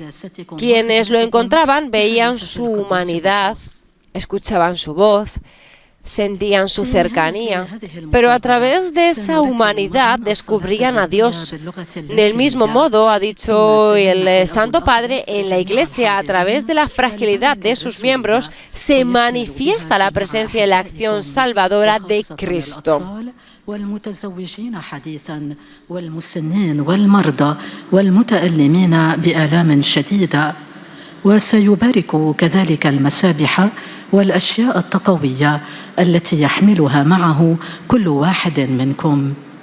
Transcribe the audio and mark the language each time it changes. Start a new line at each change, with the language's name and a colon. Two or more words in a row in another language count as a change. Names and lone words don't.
Spanish: Quienes lo encontraban veían su humanidad, escuchaban su voz, sentían su cercanía, pero a través de esa humanidad descubrían a Dios. Del mismo modo, ha dicho el Santo Padre, en la Iglesia, a través de la fragilidad de sus miembros, se manifiesta la presencia y la acción salvadora de Cristo.
Arabic: والمتزوجين حديثا والمسنين والمرضى والمتألمين بآلام شديدة وسيبارك كذلك المسابح والأشياء التقوية التي يحملها معه كل واحد منكم.